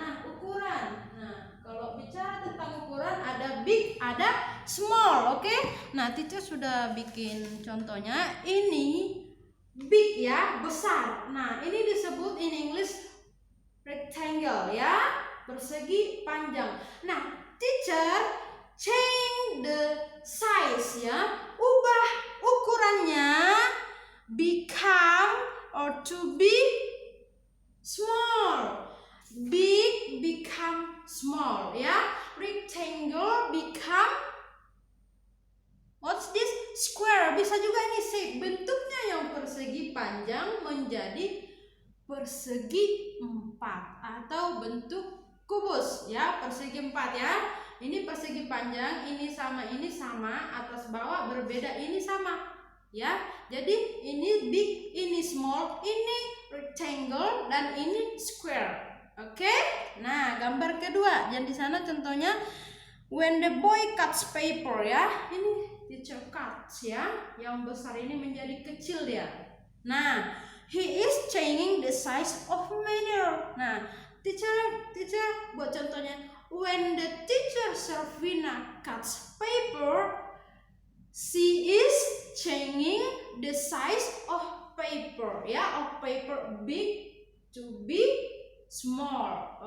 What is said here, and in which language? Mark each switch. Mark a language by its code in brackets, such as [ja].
[id] Nah, ukuran. Nah, kalau bicara tentang ukuran ada big, ada small, oke? Nah, teacher sudah bikin contohnya. Ini big ya, besar. Nah, ini disebut in English rectangle ya, persegi panjang. [en] Nah, teacher change the size ya, [id] ubah ukurannya [en] become or to be small. Big become small ya. Rectangle become what's this? Square. [id] Bisa juga ini shape, bentuknya yang persegi panjang menjadi persegi 4 atau bentuk kubus ya, persegi 4 ya. Ini persegi panjang, ini sama, atas bawah berbeda, ini sama ya. Jadi ini big, ini small, ini rectangle dan ini square. Oke? Nah, gambar kedua yang di sana contohnya [en] when the boy cuts paper [id] ya. Ini [en] teacher cuts [id] ya. Yang besar ini menjadi kecil dia. [en] Nah, he is changing the size of matter. Nah, teacher buat contohnya when the teacher Servina cuts paper, she is changing the size of paper ya, of paper big to be small.